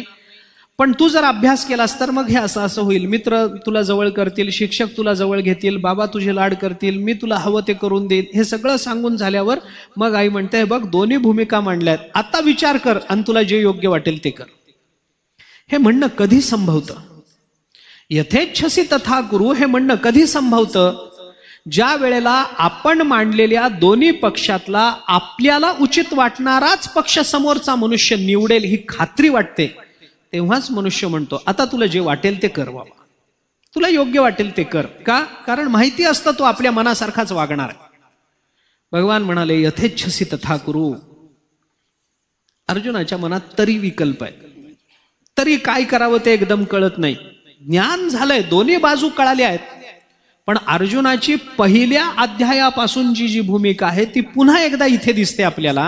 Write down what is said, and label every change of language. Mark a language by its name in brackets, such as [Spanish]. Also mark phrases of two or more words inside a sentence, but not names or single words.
[Marathi] पण तू जर अभ्यास केलास तर मग हे असं असं होईल, मित्र तुला जवळ करतील, शिक्षक तुला जवळ घेतील, बाबा तुझे लाड करतील, मी तुला हवं ते करून देईल. हे सगळं सांगून झाल्यावर मग आई म्हणते, बघ दोन्ही भूमिका मांडल्यात, आता विचार कर आणि तुला जे योग्य वाटेल ते कर. हे म्हणणं कधी संभवतं? [Sanskrit] यथेच्छसी तथा कुरु [Marathi] हे म्हणणं कधी संभवतं? ज्या वेळेला आपण मांडलेल्या दोन्ही पक्षातला आपल्याला उचित वाटणाराच पक्ष समोरचा मनुष्य निवडेल ही खात्री वाटते, तेव्हाच मनुष्य म्हणतो आता तुला जे वाटेल ते कर बाबा, तुला योग्य वाटेल ते कर. का? कारण माहिती असतं तो आपल्या मनासारखाच वागणार आहे. भगवान म्हणाले [Sanskrit] यथेच्छसी तथा कुरु. [Marathi] अर्जुनाच्या मनात तरी विकल्प आहे, तरी काय करावं ते एकदम कळत नाही. ज्ञान झालंय, दोन्ही बाजू कळाल्या आहेत, पण अर्जुनाची पहिल्या अध्यायापासून जी भूमिका आहे ती पुन्हा एकदा इथे दिसते आपल्याला.